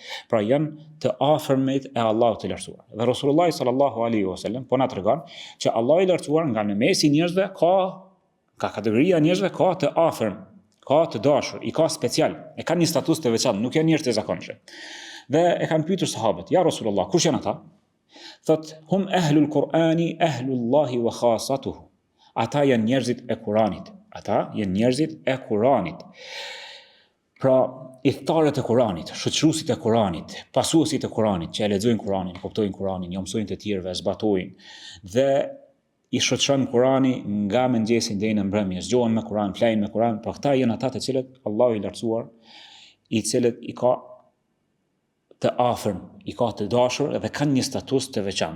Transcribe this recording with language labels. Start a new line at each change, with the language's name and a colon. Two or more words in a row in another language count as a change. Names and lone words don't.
Albanian: Pra janë të afërmit e Allahut të lartësuar. Dhe Rasulullah
Arabic: صلى الله عليه وسلم
Albanian: po na tregon që Allahu i lartësuar nga në mesi njerëzve ka kategoria njerëzve ka të afërm, ka të dashur, i ka special, e kanë një status të veçantë, nuk janë njerëz të zakonshëm. Dhe e kanë pyetur sahabët,
Arabic: يا رسول الله,
Albanian: kush janë ata? Thot,
Arabic: هم أهل القرآن، أهل الله وخاصته.
Albanian: Ata janë njerëzit e Kur'anit. Ata janë njerëzit e Kur'anit. Pra, idhtarët e Kur'anit, shoqëruesit e Kur'anit, pasuesit e Kur'anit, që e lexojnë Kur'anin, kuptojnë Kur'anin, jo mësojnë të tjerëve, zbatojnë dhe i shoqëron Kur'ani nga mëngjesi deri në mbrëmje, zgjohen me Kur'an, flajnë me Kur'an, por këta janë ata të cilët Allahu i lartësuar, i cilët i ka të afërm, i ka të dashur dhe kanë një status të veçantë.